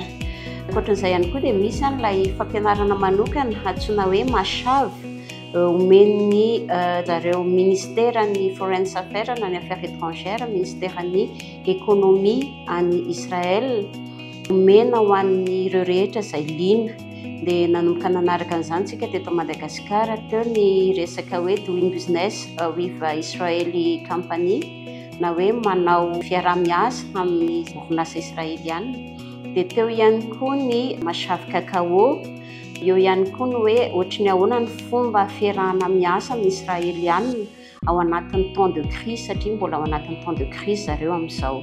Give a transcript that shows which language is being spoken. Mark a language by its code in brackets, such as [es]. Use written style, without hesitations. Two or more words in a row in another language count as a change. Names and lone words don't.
[mg] Ankoatran'izay ihany koa dia misy an'ilay fampianarana manokana antsoina hoe mashavy omeny zareo ministère ny [en] foreign affairs [mg] na ny [fr] affaires étrangères, [mg] ministère ny économie any Israël omena ho an'ireo rehetra izay liana dia nanomboka nanaraka an'izany tsika teto Madagascar teo ny resaka hoe [en] doing business with Israeli company [mg] na hoe manao fiarah-miasa amin'ny orinasa israeliana dia teo ihany koa ny mashavy cacao. Eo ihany koa ny hoe ohatry ny ahoana ny fomba fiarahana miasa amin'ny Israeliana ao anatin'ny [fr] temps de crise [mg] satria mbola ao anatin'ny [fr] temps de crise [mg] zareo amin'izao.